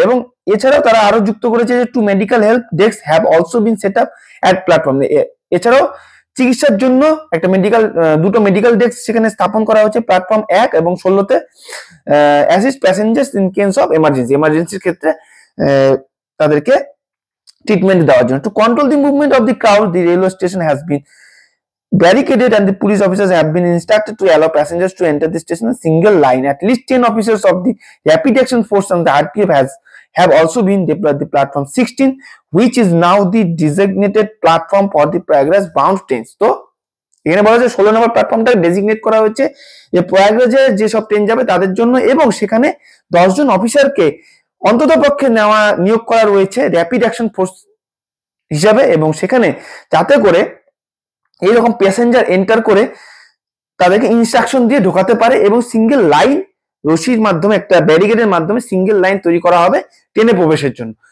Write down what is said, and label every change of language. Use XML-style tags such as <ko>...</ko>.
<bn>এবং এছাড়াও তারা আরো যুক্ত করেছে যে</bn> <en>two medical help desk have also been set up at platform,</en> <bn>এছাড়াও চিকিৎসার জন্য একটা দুটো মেডিকেল ডেস্ক সেখানে স্থাপন করা হচ্ছে প্ল্যাটফর্ম 1 এবং 16-তে,</bn> <en>assist passengers in case of</en> <bn>এমার্জেন্সির ক্ষেত্রে তাদেরকে ট্রিটমেন্ট দেওয়ার জন্য।</bn> <en>To control the movement of the crowd the railway station has been barricaded and the police officers have been instructed to allow passengers to enter the station in a single line. At least 10 officers of the Rapid Action Force and the RPF have also been deployed at the platform 16, which is now the designated platform for the Prayagraj bound trains.</en> <bn>তো এখানে বলা যায় 16 নম্বর প্ল্যাটফর্মটা designate করা হয়েছে যে প্রয়াগরাজে যে সব ট্রেন যাবে তাদের জন্য, এবং সেখানে 10 জন অফিসারকে অন্তত পক্ষে নিয়োগ করা রয়েছে র্যাপিড অ্যাকশন ফোর্স হিসাবে, এবং সেখানে যাতে করে এইরকম প্যাসেঞ্জার এন্টার করে তাদেরকে ইনস্ট্রাকশন দিয়ে ঢোকাতে পারে, এবং সিঙ্গেল লাইন রশির মাধ্যমে একটা ব্যারিকেডের মাধ্যমে সিঙ্গেল লাইন তৈরি করা হবে ট্রেনে প্রবেশের জন্য।</bn>